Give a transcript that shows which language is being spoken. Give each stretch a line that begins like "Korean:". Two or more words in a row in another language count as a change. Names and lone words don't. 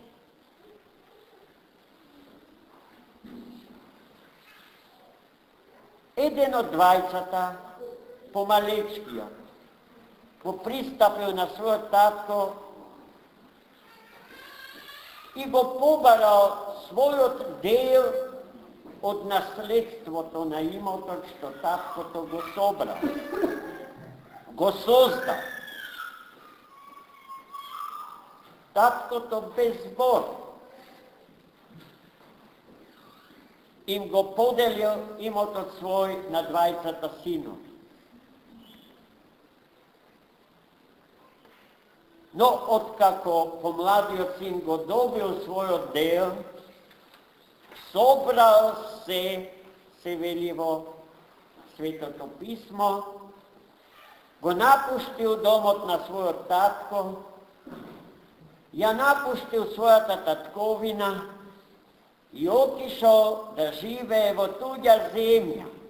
Macedonian: еден од двајцата, помалечкиот, го пристапил на својот татко и го побарал својот дел од наследството на имотот што таткото го собрал, го создал. Таткото без збор им го поделио iмотот свој на двајцата синови. Но откако помладиот син го добил својот дел, собрал се вели во Светото писмо, го напуштил домот на својот татко, ја напуштил својата татковина и отишол да живее во туѓа земја.